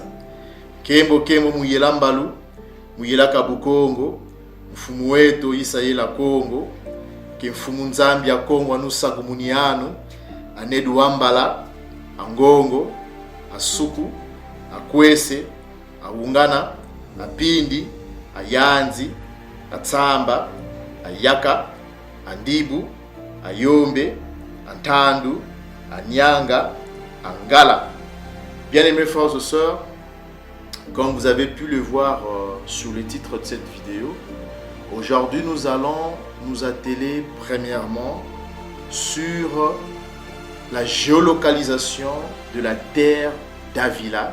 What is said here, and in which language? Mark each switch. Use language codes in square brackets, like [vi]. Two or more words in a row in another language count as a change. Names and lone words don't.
[kg] kembo muyela mbalu muyela Kabu Kongo mfumu wetu isa yela Kongo ke mfumu nzambi ya Kongo anusaku muniano anedu wambala angongo asuku akwese aungana apindi ayanzi atsamba ayaka andibu ayombe antandu anyanga angala. [fr] Bien-aimés frères et sœurs, comme vous avez pu le voir sur le titre de cette vidéo, aujourd'hui nous allons nous atteler premièrement sur la géolocalisation de la terre d'Avila.